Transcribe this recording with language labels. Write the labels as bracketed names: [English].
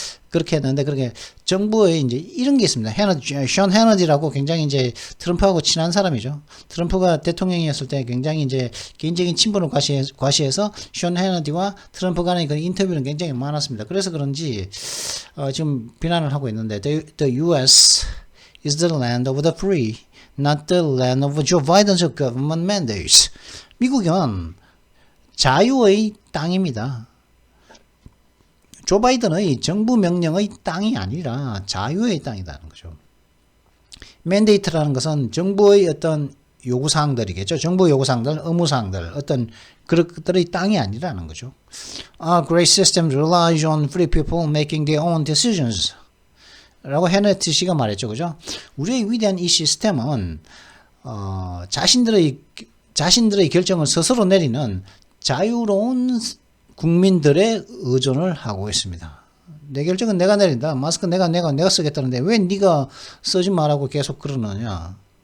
[Korean] 그렇게 했는데 그렇게 정부에 이제 이런 게 있습니다. 션 해너디라고 굉장히 이제 트럼프하고 친한 사람이죠. 트럼프가 대통령이었을 때 굉장히 이제 개인적인 친분을 과시해서 션 해너디와 트럼프 간의 그 인터뷰는 굉장히 많았습니다. 그래서 그런지 지금 비난을 하고 있는데 the U.S. [English] is the land of the free, not the land of Joe Biden's government mandates. [Korean] 미국은 자유의 땅입니다. 조 바이든의 정부 명령의 땅이 아니라 자유의 땅이라는 거죠. 맨데이트라는 것은 정부의 어떤 요구사항들이겠죠. 정부 요구사항들, 의무사항들, 어떤 그것들의 땅이 아니라는 거죠. [English] Our great system relies on free people making their own decisions. [Korean] 라고 헤네트 씨가 말했죠. 그죠? 우리의 위대한 이 시스템은 자신들의 결정을 스스로 내리는 자유로운 국민들의 의존을 하고 있습니다. 내 결정은 내가 내린다. 마스크 내가 쓰겠다는데 왜 네가 쓰지 말라고 계속 그러느냐?